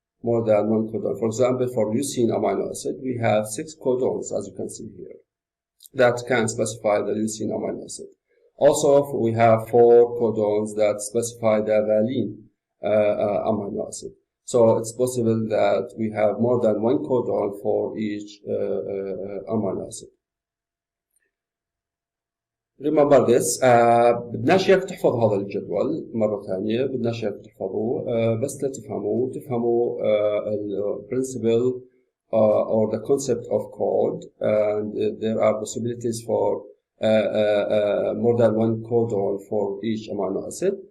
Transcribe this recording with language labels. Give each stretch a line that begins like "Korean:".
English: For example, for leucine amino acid, we have 6 codons, as you can see here, that can specify the leucine amino acid. Also, we have 4 codons that specify the valine amino acid. So it's possible that we have more than one codon for each amino acid. Remember this.
Arabic: بدناش اياك تحفظ هذا الجدول مرة ثانية. بدناش اياك تحفظوه بس تفهموا ال
English: principle or the concept of code. And there are possibilities for more than one codon for each amino acid.